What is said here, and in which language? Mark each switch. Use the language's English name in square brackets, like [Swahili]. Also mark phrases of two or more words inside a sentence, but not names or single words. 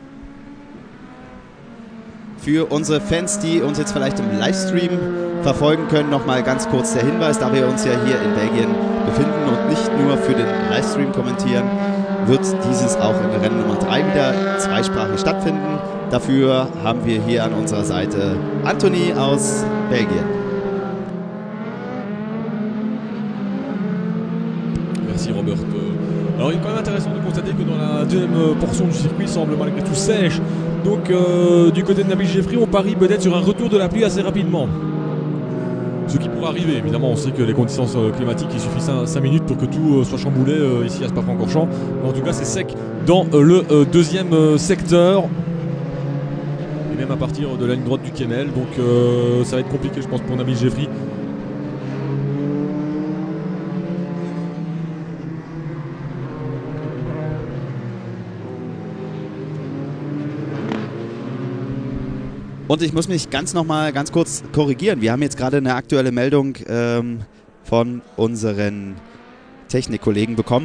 [German] Für unsere Fans, die uns jetzt vielleicht im Livestream verfolgen können, nochmal ganz kurz der Hinweis, da wir uns ja hier in Belgien befinden und nicht nur für den Livestream kommentieren, wird dieses auch in Rennen Nummer 3 wieder zweisprachig stattfinden. Dafür haben wir hier an unserer Seite Anthony aus Belgien. [French] Merci Robert. Alors il est quand même intéressant de constater que dans la deuxième portion du circuit semble malgré tout sèche. Donc du côté de Nabil Jeffrey, on parie peut-être sur un retour de la pluie assez rapidement. Ce qui pourrait arriver, évidemment, on sait que les conditions climatiques, il suffit 5 minutes pour que tout soit chamboulé ici à Spa-Francorchamps. Mais en tout cas, c'est sec dans le deuxième secteur. Et même à partir de la ligne droite du Kemmel. Donc ça va être compliqué, je pense, pour Nabil Jeffrey. [German] Und ich muss mich ganz kurz korrigieren. Wir haben jetzt gerade eine aktuelle Meldung von unseren Technikkollegen bekommen.